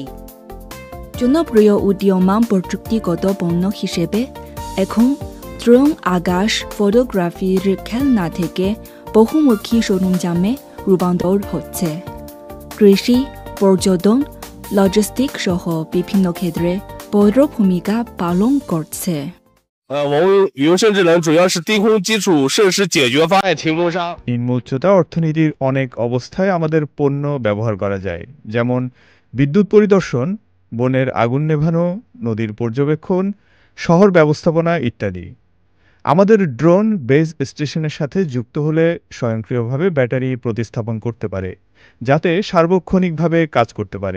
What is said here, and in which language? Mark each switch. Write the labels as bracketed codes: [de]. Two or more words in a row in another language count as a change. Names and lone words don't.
[bn] জনপ্রিয় উদীয়মান প্রযুক্তিগত পণ্য হিসেবে এখন ড্রোন আকাশ ফটোগ্রাফির খেলনা থেকে বহুমুখী সরঞ্জামে রূপান্তর হচ্ছে। কৃষি, পর্যটন, লজিস্টিক সহ বিভিন্ন ক্ষেত্রে বড় ভূমিকা পালন করছে। [zh] 我们云生智能主要是低空基础设施解决方案提供商。 [bn] নিম্ন উচ্চতা অর্থনীতির অনেক অবস্থায় আমাদের পণ্য ব্যবহার করা যায়, যেমন বিদ্যুৎ পরিদর্শন, বনের আগুন নেভানো, নদীর পর্যবেক্ষণ, শহর ব্যবস্থাপনা ইত্যাদি। আমাদের [en] drone base station [bn] সাথে যুক্ত হলে স্বয়ংক্রিয়ভাবে ব্যাটারি প্রতিস্থাপন করতে পারে, যাতে সার্বক্ষণিকভাবে কাজ করতে পারে।